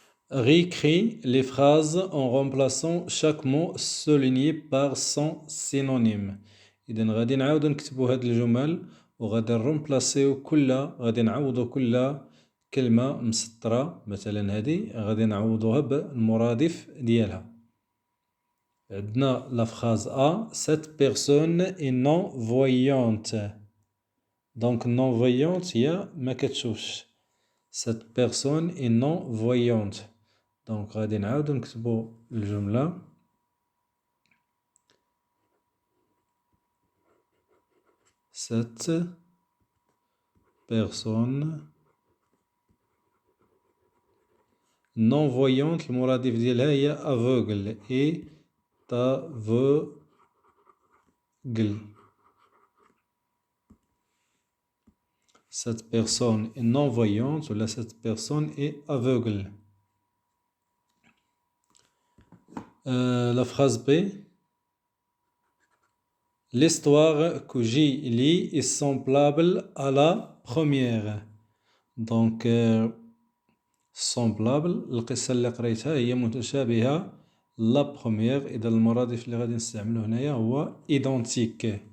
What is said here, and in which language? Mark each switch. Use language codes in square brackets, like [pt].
[fr] Réécris les phrases en remplaçant chaque mot souligné par son synonyme. [ar] إذا غادي نعاودو نكتبو هاد الجمل، وغادي غادي نعوضو كل كلمة مسطرة. مثلا هادي غادي نعوضوها بالمرادف ديالها. عندنا لا فراز A. [fr] Cette personne est non-voyante. [ar] دونك non-voyante هي ما كتشوفش. [fr] Cette personne est non-voyante. [ar] دونك غادي نعاودو نكتبو الجملة. [fr] Cette personne non-voyante [ar] المرادف ديالها هي [fr] aveugle. est aveugle. Cette personne est non-voyante, ou là cette personne est aveugle. La phrase B. L'histoire que j'ai lue est semblable à la première. Donc semblable [ar] القصة اللي قريتها هي متشابهة [fr] la première. [ar] إذا المرادف اللي غادي نستعملو هنايا هو identique.